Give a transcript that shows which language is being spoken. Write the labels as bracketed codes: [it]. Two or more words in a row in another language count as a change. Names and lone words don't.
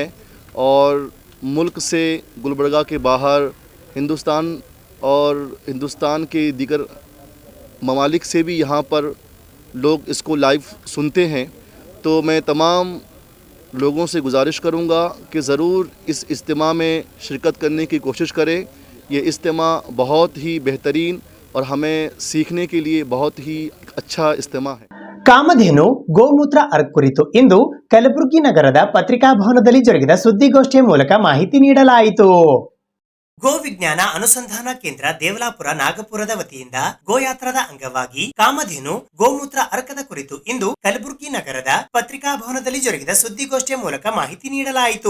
[ur] اور ملک سے گلبرگہ کے باہر ہندوستان کے دیگر ممالک سے بھی یہاں پر لوگ اس کو لائیو سنتے ہیں. تو میں تمام لوگوں سے گزارش کروں گا کہ ضرور اس اجتماع میں شرکت کرنے کی کوشش کریں. یہ اجتماع بہت ہی بہترین اور ہمیں سیکھنے کے لیے بہت ہی اچھا اجتماع ہے. [kn] ಕಾಮಧೇನು ಗೋಮೂತ್ರ ಅರ್ಕ್ ಕುರಿತು ಇಂದು ಕಲಬುರಗಿ ನಗರದ ಪತ್ರಿಕಾ ಭವನದಲ್ಲಿ ಜರುಗಿದ ಸುದ್ದಿಗೋಷ್ಠಿಯ ಮೂಲಕ ಮಾಹಿತಿ ನೀಡಲಾಯಿತು. ಗೋ ವಿಜ್ಞಾನ ಅನುಸಂಧಾನ ಕೇಂದ್ರ ದೇವಲಾಪುರ ನಾಗಪುರದ ವತಿಯಿಂದ ಗೋಯಾತ್ರದ ಅಂಗವಾಗಿ ಕಾಮಧೇನು ಗೋಮೂತ್ರ ಅರ್ಕದ ಕುರಿತು ಇಂದು ಕಲಬುರಗಿ ನಗರದ ಪತ್ರಿಕಾ ಭವನದಲ್ಲಿ ಜರುಗಿದ ಸುದ್ದಿಗೋಷ್ಠಿಯ ಮೂಲಕ ಮಾಹಿತಿ ನೀಡಲಾಯಿತು.